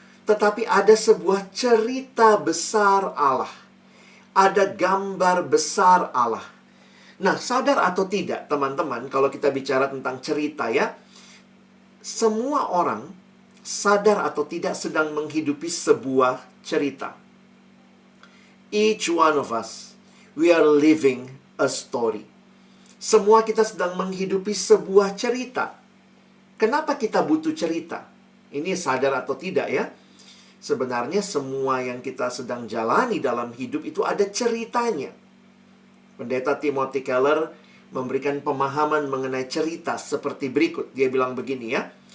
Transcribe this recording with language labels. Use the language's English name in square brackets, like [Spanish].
[Indonesian] Tetapi ada sebuah cerita besar Allah. Ada gambar besar Allah. Nah, sadar atau tidak teman-teman, kalau kita bicara tentang cerita ya, semua orang sadar atau tidak sedang menghidupi sebuah cerita. [English] Each one of us, we are living a story. [Indonesian] Semua kita sedang menghidupi sebuah cerita. Kenapa kita butuh cerita? Ini sadar atau tidak ya? Sebenarnya semua yang kita sedang jalani dalam hidup itu ada ceritanya. Pendeta Timothy Keller memberikan pemahaman mengenai cerita seperti berikut. Dia bilang begini ya.